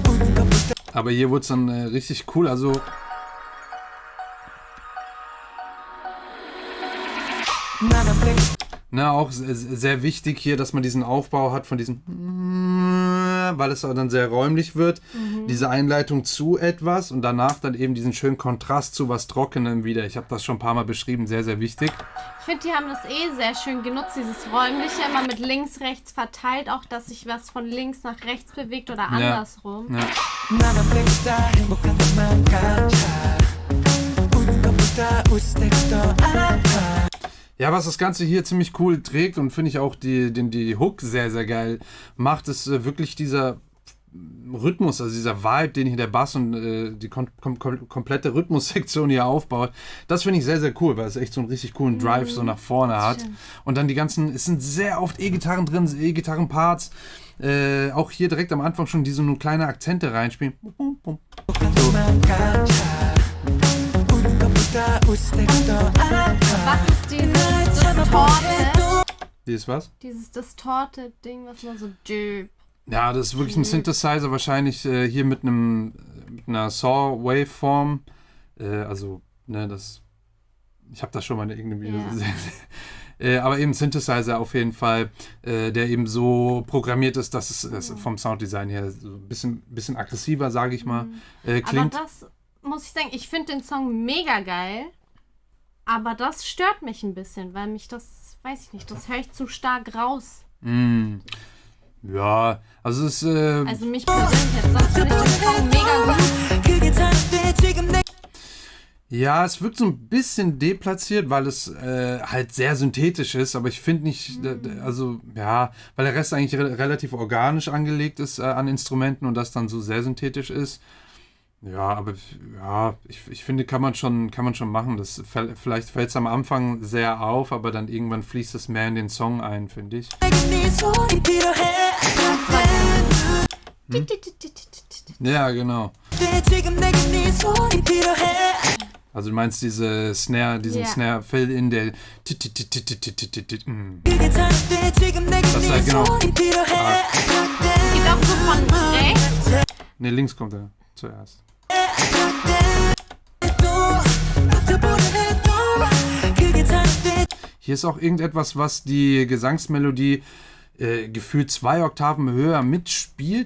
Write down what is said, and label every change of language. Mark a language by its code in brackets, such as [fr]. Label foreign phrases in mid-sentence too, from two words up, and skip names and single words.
[de] Aber hier wurde es dann richtig cool. Also na, auch sehr wichtig hier, dass man diesen Aufbau hat von diesem, weil es dann sehr räumlich wird, diese Einleitung zu etwas und danach dann eben diesen schönen Kontrast zu was Trockenem wieder. Ich habe das schon ein paar Mal beschrieben, sehr, sehr wichtig. Ich finde, die haben das sehr schön genutzt, dieses räumliche, immer mit links, rechts verteilt, auch dass sich was von links nach rechts bewegt oder andersrum. Ja. [ko] 나만 백다 행복한 것만 같아 우는 것보다 웃을 때가 더 아파 [de] Ja, was das Ganze hier ziemlich cool trägt und finde ich auch die Hook sehr, sehr geil macht, ist wirklich dieser Rhythmus, also dieser Vibe, den hier der Bass und die komplette Rhythmussektion hier aufbaut. Das finde ich sehr, sehr cool, weil es echt so einen richtig coolen Drive so nach vorne hat. Schön. Und dann die ganzen, es sind sehr oft E-Gitarren drin, E-Gitarren-Parts. Auch hier direkt am Anfang schon, die so nur kleine Akzente reinspielen. [ko] 것만 같아 우는 것보다 웃을 때가 더 아파 [de] Was ist dieses Distorted? Hier ist was? Dieses Distorted-Ding, was man so düb. Ja, das ist wirklich ein Synthesizer, wahrscheinlich hier mit einer Saw-Waveform. Also, ne, ich habe das schon mal in irgendeinem Video gesehen. Aber eben Synthesizer auf jeden Fall, der eben so programmiert ist, dass es vom Sounddesign her so ein bisschen aggressiver, sage ich mal, klingt. Aber das muss ich sagen, ich finde den Song mega geil, aber das stört mich ein bisschen, weil mich das, weiß ich nicht, das höre ich zu stark raus. Ja, also es ist... Also mich persönlich jetzt, sonst finde ich den Song mega gut. [ko] 그게 다른데 지금 내 [de] Ja, es wirkt so ein bisschen deplatziert, weil es halt sehr synthetisch ist, aber ich finde nicht, also ja, weil der Rest eigentlich relativ organisch angelegt ist an Instrumenten und das dann so sehr synthetisch ist. Ja, aber ja, ich finde, kann man schon machen. Vielleicht fällt es am Anfang sehr auf, aber dann irgendwann fließt es mehr in den Song ein, finde ich. [ko] 네 손이 필요해 [de] Ja, genau. [ko] 지금 내게 네 손이 필요해 [de] Also du meinst diesen [en] Snare Fill-In, [de] der [ko] 그게 다른데 지금 내게 [de] Das ist [ko] 네 [de] halt genau. [ko] 손이 필요해 [de] Geht auch so von rechts. Ne, links kommt er zuerst. Hier ist auch irgendetwas, was die Gesangsmelodie gefühlt 2 Oktaven höher mitspielt.